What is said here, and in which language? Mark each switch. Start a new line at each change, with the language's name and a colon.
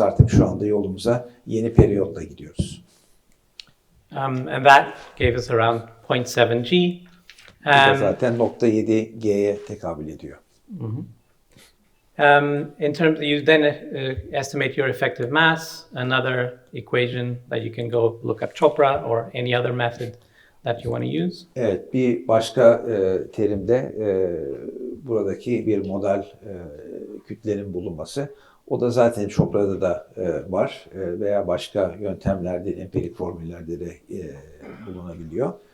Turkish: Artık şu anda yolumuza yeni periyotla gidiyoruz.
English: And that gave us around 0.7 G.
Turkish: Bu da zaten 0.7 G'ye tekabül ediyor.
English: In terms, you then estimate your effective mass, another equation that you can go look up Chopra or any other method that you want to use.
Turkish: Evet, bir başka terimde buradaki bir model kütlenin bulunması. O da zaten Chopra'da da var veya başka yöntemlerde, empirik formüllerde de bulunabiliyor.